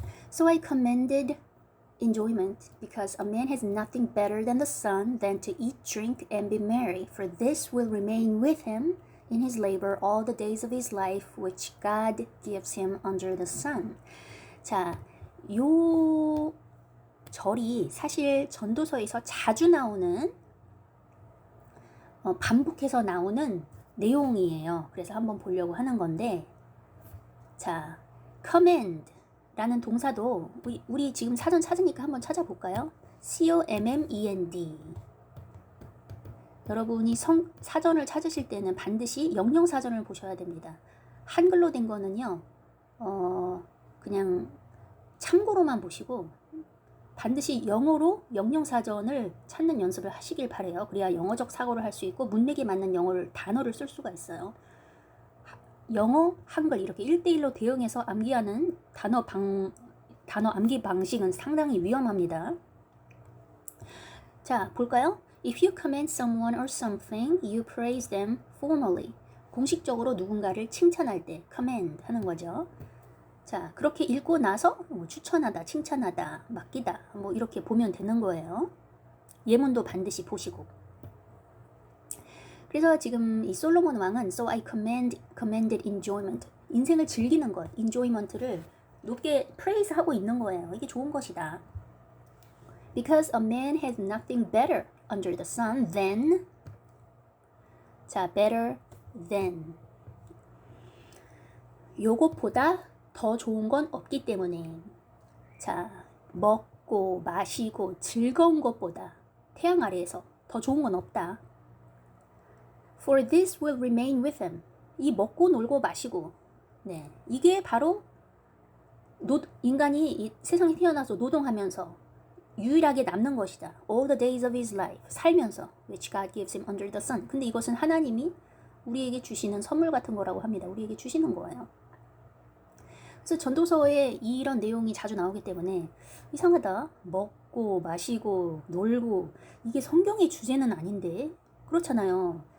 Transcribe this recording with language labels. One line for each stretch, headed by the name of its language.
English: So I commended enjoyment, because a man has nothing better than the sun than to eat, drink, and be merry, for this will remain with him in his labor all the days of his life, which God gives him under the sun.
Korean: 자, 요 절이 사실 전도서에서 자주 나오는, 반복해서 나오는 내용이에요. 그래서 한번 보려고 하는 건데, 자, commend 라는 동사도 우리 지금 사전 찾으니까 한번 찾아볼까요?
English: C-O-M-M-E-N-D.
Korean: 여러분이 사전을 찾으실 때는 반드시 영영사전을 보셔야 됩니다. 한글로 된 거는요, 그냥 참고로만 보시고 반드시 영어로 영영사전을 찾는 연습을 하시길 바래요. 그래야 영어적 사고를 할 수 있고 문맥에 맞는 단어를 쓸 수가 있어요. 영어, 한글 이렇게 1대1로 대응해서 암기하는 단어 암기 방식은 상당히 위험합니다. 자, 볼까요?
English: If you commend someone or something, you praise them formally.
Korean: 공식적으로 누군가를 칭찬할 때 commend 하는 거죠. 자, 그렇게 읽고 나서 추천하다, 칭찬하다, 맡기다 뭐 이렇게 보면 되는 거예요. 예문도 반드시 보시고. 그래서 지금 이 솔로몬 왕은
English: So I commended enjoyment,
Korean: 인생을 즐기는 것, enjoyment를 높게 praise하고 있는 거예요. 이게 좋은 것이다.
English: Because a man has nothing better under the sun than,
Korean: 자,
English: better than,
Korean: 요것보다 더 좋은 건 없기 때문에, 자, 먹고 마시고 즐거운 것보다 태양 아래에서 더 좋은 건 없다.
English: For this will remain with him.
Korean: 이 먹고 놀고 마시고, 네, 이게 바로 인간이 이 세상에 태어나서 노동하면서 유일하게 남는 것이다.
English: All the days of his life,
Korean: 살면서,
English: which God gives him under the sun.
Korean: 근데 이것은 하나님이 우리에게 주시는 선물 같은 거라고 합니다. 우리에게 주시는 거예요. 그래서 전도서에 이런 내용이 자주 나오기 때문에 이상하다. 먹고 마시고 놀고, 이게 성경의 주제는 아닌데, 그렇잖아요.